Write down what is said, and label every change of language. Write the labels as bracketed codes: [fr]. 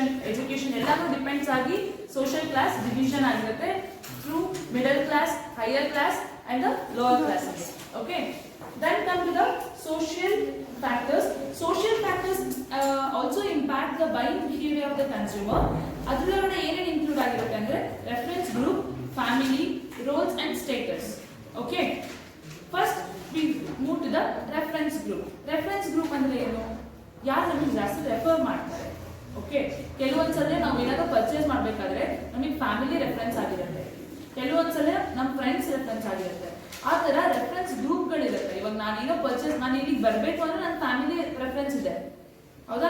[kn] Education ಎಲ್ಲಾನು depends ಆಗಿ social class division ಆಗಿರುತ್ತೆ [en] Through middle class, higher class and the lower classes. Okay. Then come to the social factors. Social factors also impact the buying behavior of the consumer. [kn] ಅದರೊಳಗಡೆ ಏನೇನು include ಆಗಿರುತ್ತೆ ಅಂದ್ರೆ reference group, family, rolls and status. Okay. [en] First we move to the reference group. [kn] Reference group ಅಂದ್ರೆ ಏನು? ಯಾರು ನಮಗೆ ಜಾಸ್ತಿ refer ಮಾಡ್ತಾರೆ. ಓಕೆ. ಕೆಲವೊಂದ್ಸಲ ನಾವು ಏನಾದ್ರು ಪರ್ಚೇಸ್ ಮಾಡ್ಬೇಕಾದ್ರೆ ನಮಗೆ ಫ್ಯಾಮಿಲಿ ರೆಫರೆನ್ಸ್ ಆಗಿರುತ್ತೆ, ಕೆಲವೊಂದ್ಸಲ ನಮ್ಮ ಫ್ರೆಂಡ್ಸ್ ರೆಫರೆನ್ಸ್ ಆಗಿರುತ್ತೆ. ಆ ತರ ರೆಫರೆನ್ಸ್ ಗ್ರೂಪ್ಗಳಿರುತ್ತೆ. ಇವಾಗ ನಾನು ಇಲ್ಲಿಗೆ ಬರಬೇಕು ಅಂದ್ರೆ ನನ್ನ ಫ್ಯಾಮಿಲಿ ರೆಫರೆನ್ಸ್ ಇದೆ, ಹೌದಾ?